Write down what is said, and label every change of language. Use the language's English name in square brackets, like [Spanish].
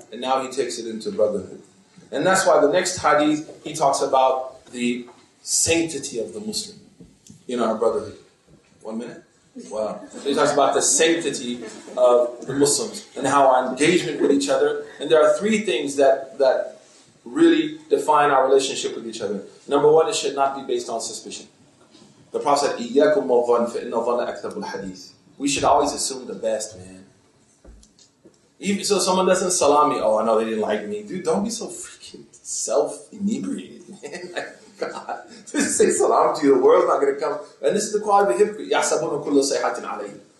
[English] And now he takes it into brotherhood. And that's why the next hadith, he talks about the sanctity of the Muslim in our brotherhood. 1 minute? Wow. So he talks about the sanctity of the Muslims and how our engagement with each other. And there are three things that really define our relationship with each other. Number one, it should not be based on suspicion. [Arabic] The Prophet said, إِيَّاكُمْ وَالظَّنَّ فَإِنَّ الظَّنَّ أَكْذَبُ الْحَدِيثِ. [English] We should always assume the best, man. Even so someone doesn't salam me, oh, I know they didn't like me. Dude, don't be so freaking self-inebriated, man. Like, God, just say salam to you, the world's not going to come. And this is the quality of the hypocrite. [Arabic] يَحْسَبُونَ كُلَّ صَيْحَةٍ عَلَيْهِ.